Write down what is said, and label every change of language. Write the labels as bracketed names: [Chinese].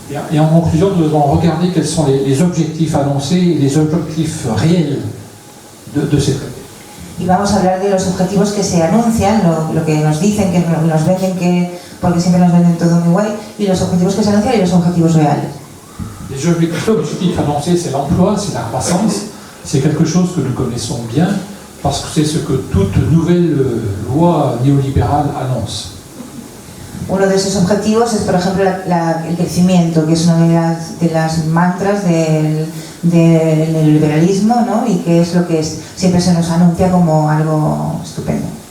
[French] Et en conclusion, nous allons regarder quels sont les objectifs annoncés et les objectifs réels de ces traités. [Spanish] Y vamos a hablar de los objetivos que se anuncian, lo que nos dicen, que nos venden, porque siempre nos venden todo muy guay, y los objetivos que se anuncian y los objetivos reales. [French] Les objectifs annoncés, c'est l'emploi, c'est la croissance, c'est quelque chose que nous connaissons bien, parce que c'est ce que toute nouvelle loi néolibérale annonce. [Spanish] Uno de esos objetivos es, por ejemplo, el crecimiento, que es una de las mantras del liberalismo, ¿no? Y que es lo que siempre se nos anuncia como algo estupendo.